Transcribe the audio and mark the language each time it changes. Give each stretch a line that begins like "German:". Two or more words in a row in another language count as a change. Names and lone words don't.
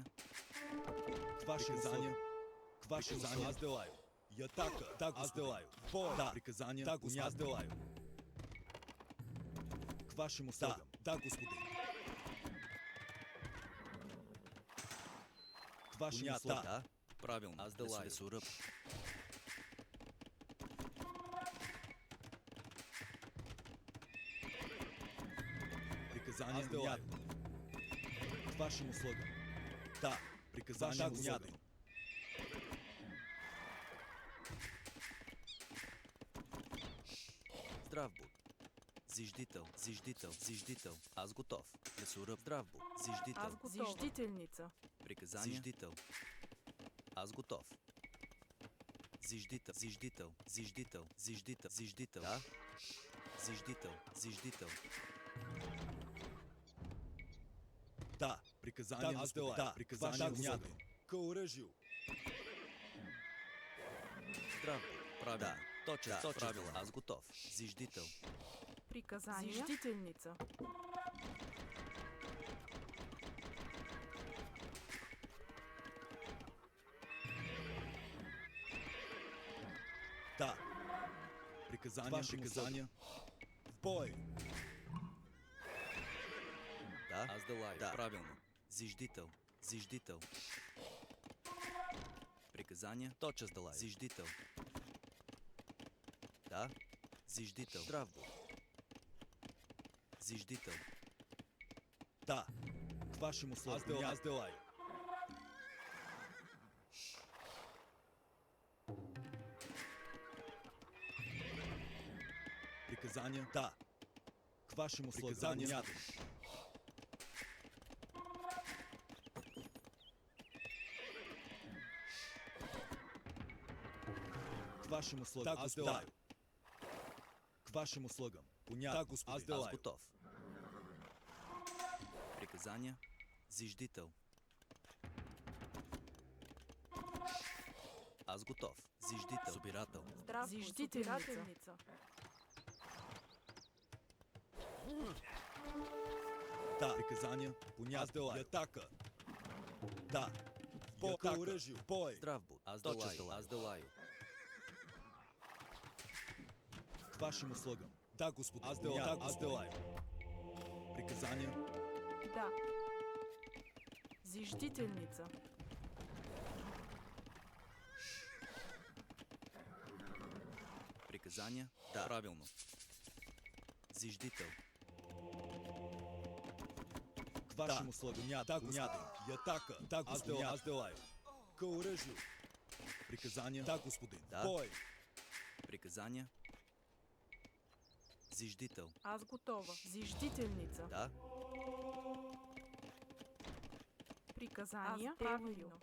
Russian: К вашим услугам. К вашим услугам. Аз делаю. И атака. Да, аз делаю. В бой. Да. Приказания. Да, Господи. Аз делаю. К вашим услугам. Да, Господи. К вашим услугам. Да, правилно. Аз делаю. Лесоръб. Приказания. Аз делаю. К вашим услугам. Да. Приказания. Понятно. Здрав будь. Зиждител. Зиждител. Зиждител. Аз готов. Лесоръб. Здрав будь. Зиждител. Аз готова. Зиждителница. Приказания. Зиждител. Аз готов. Зиждител. Зиждител. Зиждител. Зиждител. Зиждител. Да. Зиждител. Зиждител. Да. Приказания. Аз делаю. Да. Приказания. Понятно. К оръжию. Здрав будь. Правильно. Да. Точно. Да. Правило. Аз готов. Зиждител. Приказание. Зиждительница. Да. Приказания. В бой. Да. Аз делаю. Да. Правилно. Зиждител. Зиждител. Приказания. Тотчас делаю. Зиждител. Да. Зиждител. Здрав будь. Зиждител. Да. К вашим услугам. Аз делаю. Приказания. Да. К вашим услугам. Приказания. К вашим услугам. Да, Аз господин. делаю. К вашим услугам. Понятно. Да, господин. Аз делаю. Аз готов. Приказания. Зиждител. Аз готов. Зиждител. Собирател. Здрав будь. Зиждительница. Да. Приказания. Понятно. Аз делаю. Атака. Да. Бой. Оръжие. Бой. Здрав будь. Аз Тотчас делаю. Аз делаю. К вашим услугам. Да, господин. Аз делаю. Да, аз делаю. Приказания. Да. Зиждительница. Приказания. Да. Правилно. Зиждител. К вашим услугам. Да, господин. И атака. Да, господин. Аз делаю. К оръжию. Приказания. Да, господин. Да. Бой. Приказания. Зиждител. Аз готова. Зиждительница. Да. Приказания. Правильно.